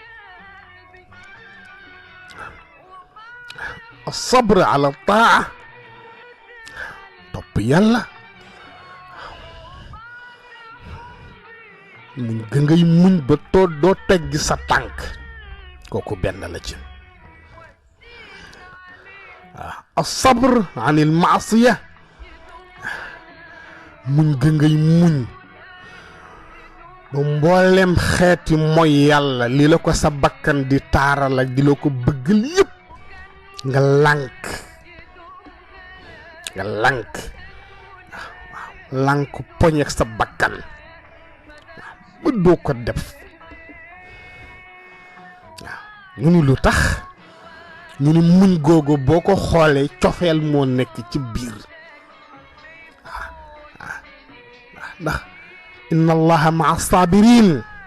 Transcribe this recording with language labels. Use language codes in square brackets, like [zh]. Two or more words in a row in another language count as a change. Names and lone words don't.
[ar] صبر على طاعة [wo] topp yàlla muñ ga ngay muñ ba doo teggi sa tànk kooku benn la ci [ar] الصبر عن المعصية [wo] muñ ga ngay muñ ba mboolem xeeti mooy yàlla li la ko sa bakkan di taaral ak di la ko bëggal yépp nga lànk poñeek sa bakkan ba doo ko def waaw ñu ni lu tax ñu ni muñ googu boo ko xoolee cofeel moo nekk ci biir ndax [ar] إن الله مع الصابرين